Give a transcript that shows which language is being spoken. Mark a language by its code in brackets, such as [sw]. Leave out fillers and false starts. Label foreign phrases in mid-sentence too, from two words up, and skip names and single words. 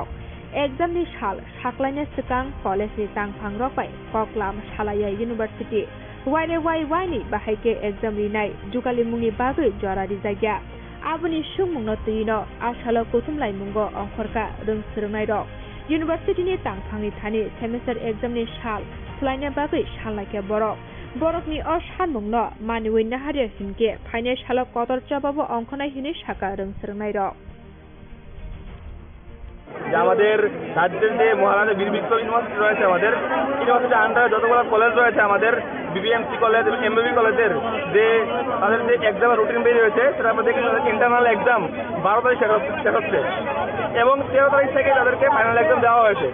[brx] एग्जाम नि साल साख्लायनो सिगां कलेज नि तांफां रकबाय कक्लाम सालाया यूनिवर्सिटी वाइ नि बाहायके एग्जाम रिनाय जुगालि मुंनि बागै जरारि जायगा आबुनि सुंमुंनो तैनो आसालो कुथुम लायमुंगो अंखरका रोंसोरनाय रक यूनिवर्सिटी नि तांफांनि थानि [en] semester exam [brx] नि साल सलायनो बागै सानलायखा बरकनि सानमुंनो मानिवै नाहारिया हिनके फाइनाल साल कतर चाबाबो अंखनाय हिनि शाखा रोंसोरनाय रक [bn] আমাদের রাজ্যের যে মহারাজা বীর বিক্রম ইউনিভার্সিটি রয়েছে আমাদের ইউনিভার্সিটির আন্ডারে যতগুলো কলেজ রয়েছে আমাদের বিবিএমসি কলেজ এবং এমবিবি কলেজের যে তাদের যে [en] exam routine [bn] বেরিয়ে রয়েছে সেটা আমরা দেখি [en] internal exam [bn] 12 তারিখ শেষ হচ্ছে এবং 13 তারিখ থেকে তাদেরকে [en] final exam [bn] দেওয়া হয়েছে।